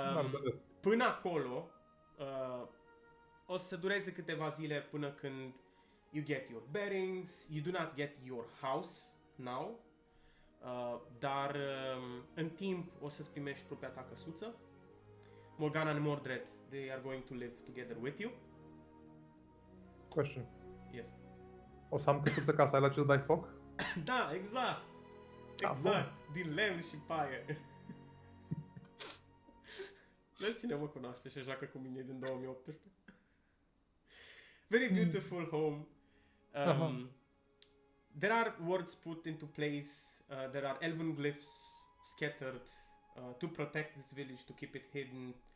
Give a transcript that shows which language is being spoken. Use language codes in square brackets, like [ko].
[en] But [ro] Până acolo, o să dureze câteva zile până când [en] you get your bearings, you do not get your house now, [ro] dar în timp o să-ți primești propria ta căsuță. [en] Morgana and Mordred, they are going to live together with you. question. Yes. [ro] O să am căsuță ca să ai la ce să dai foc? Da, exact! Exact! Din lemn și paie. Vezi cine mă cunoaște și joacă cu mine din 2018. [en] Very beautiful home. There are words put into place. There are elven glyphs scattered to protect this village, to keep it hidden.